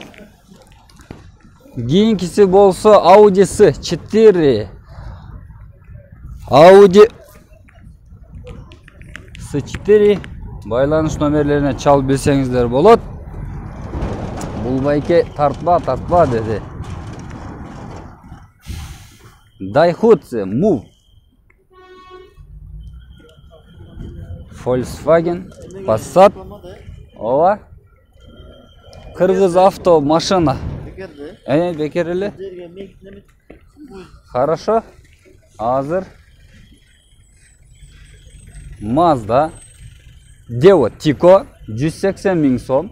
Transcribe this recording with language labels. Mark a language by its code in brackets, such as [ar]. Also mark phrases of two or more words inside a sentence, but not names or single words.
[ky] Кийинкиси болсо Audi S4. Audi S4. Байланыш номерлерине чалып билсеңиздер болот. Бул байке тартпа деди. Daihatsu Move. Volkswagen Passat. Ова. Кыргыз авто машина. Бекер эле. Хорошо. Азыр. Mazda Devo Tico 180 000 сом.